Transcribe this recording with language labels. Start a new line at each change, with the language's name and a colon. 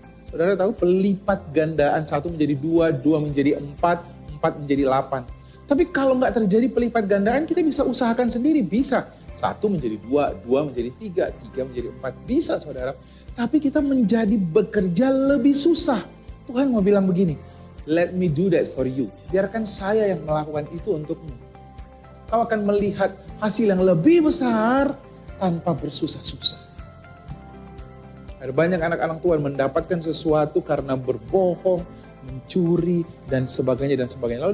Indonesian: Saudara tahu pelipat gandaan, 1 menjadi 2, 2 menjadi 4, 4 menjadi 8. Tapi kalau nggak terjadi pelipat gandaan, kita bisa usahakan sendiri, bisa. 1 menjadi 2, 2 menjadi 3, 3 menjadi 4, bisa saudara. Tapi kita menjadi bekerja lebih susah. Tuhan mau bilang begini,
English: let me do that for you.
Indonesian: Biarkan saya yang melakukan itu untukmu. Kau akan melihat hasil yang lebih besar tanpa bersusah-susah. Ada banyak anak-anak Tuhan mendapatkan sesuatu karena berbohong, mencuri, dan sebagainya, dan sebagainya.